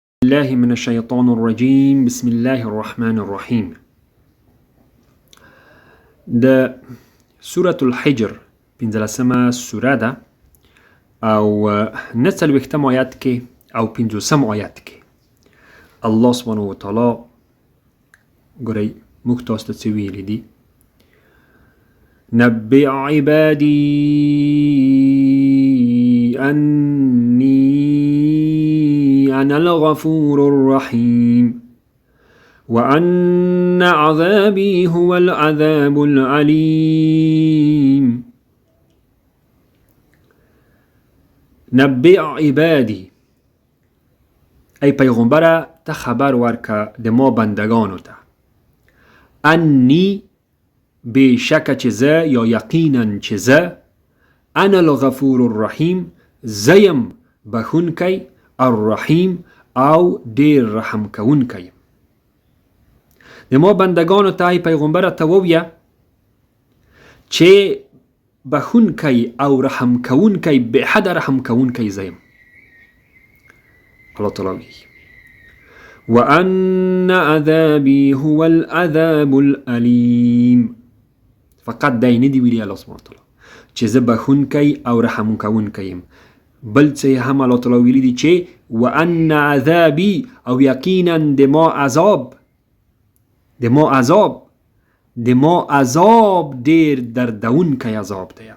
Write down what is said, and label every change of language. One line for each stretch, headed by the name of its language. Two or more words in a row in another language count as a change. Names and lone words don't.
Arabic: الله من الشيطان الرجيم بسم الله الرحمن الرحيم.
Pashto: د سورة الحجر پنځلسمه سوره ده او نه څلوېښتم آیت کې او پنځوسم آیت کې الله
Arabic: سبحانه وتعالی
Pashto: ګورئ موږ تاسو ته څه ویلي دي.
Arabic: نبئ عبادي أني أنا الغفور الرحيم وأن عذابي هو العذاب العليم. نبئ عبادي
Pashto: ای پیغمبره ته خبر ورکه د ما بندگانو ته انی بشک چې زه یا یقینا چې زه
Arabic: انا الغفور الرحیم
Pashto: زیم بخونکی الرحیم او دیر رحم کونکی. د ما بندگانو ته ای پیغمبره ته وویه چې بخونکی او رحم کونکی به حد رحم کونکی زیم.
Arabic: الله تعالی وی وان عذابی هو العذاب العلیم.
Pashto: فقط دای نه دی ویلی الله
Arabic: سبحانه وتعالی
Pashto: چې زه بخونکی او رحم کونکی یم، بل څه هم الله تعالی ویلی دی چې
Arabic: وان عذابی
Pashto: او یقینا د ما عذاب ډیر دردونکی عذاب دی.